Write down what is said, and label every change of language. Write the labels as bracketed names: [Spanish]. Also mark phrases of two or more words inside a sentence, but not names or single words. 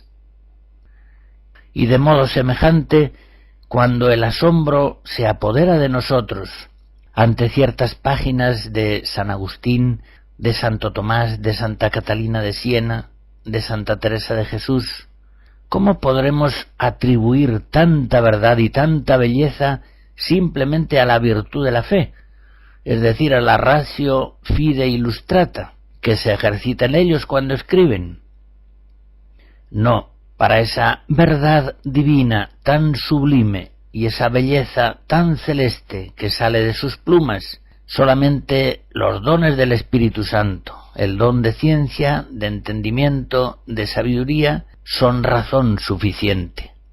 [Spanish] Y de modo semejante, cuando el asombro se apodera de nosotros ante ciertas páginas de San Agustín, de Santo Tomás, de Santa Catalina de Siena, de Santa Teresa de Jesús, ¿cómo podremos atribuir tanta verdad y tanta belleza simplemente a la virtud de la fe, es decir, a la [Latin] ratio fide illustrata, [Spanish] que se ejercita en ellos cuando escriben? No, para esa verdad divina tan sublime y esa belleza tan celeste que sale de sus plumas, solamente los dones del Espíritu Santo, el don de ciencia, de entendimiento, de sabiduría, son razón suficiente.